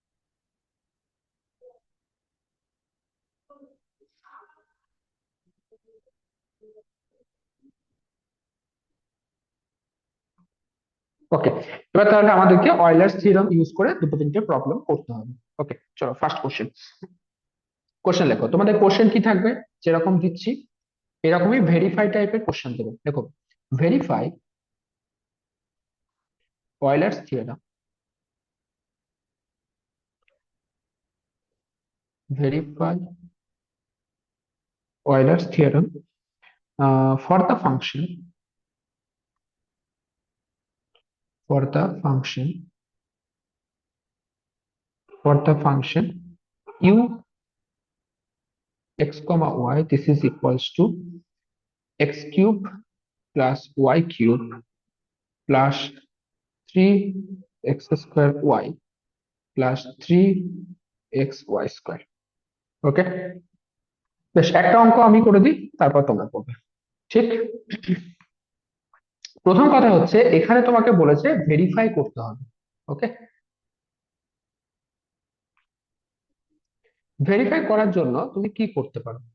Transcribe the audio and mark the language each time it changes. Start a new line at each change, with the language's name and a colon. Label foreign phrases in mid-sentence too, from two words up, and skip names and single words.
Bangla: ওকে, এবার তাহলে আমাদেরকে
English: Euler's theorem use
Bangla: করে দুটো তিনটে প্রবলেম করতে হবে। ওকে চলো,
English: first question.
Bangla: কোশ্চেন লেখো, তোমাদের কোশ্চেন কি থাকবে যেরকম দিচ্ছি এরকমই ভেরিফাই টাইপের কোশ্চেন দেবে।
English: দেখো, verify Euler's theorem, verify Euler's theorem for the function for the function u x comma y, this is equals to x cube plus y cube plus 3x square y plus 3x y square।
Bangla: ওকে, বেশ, একটা অঙ্ক আমি করে দিই তারপর তোমরা করবে। ঠিক, প্রথম কথা হচ্ছে এখানে তোমাকে বলেছে ভেরিফাই করতে হবে। ওকে, ভেরিফাই করার জন্য তুমি কি করতে পারো?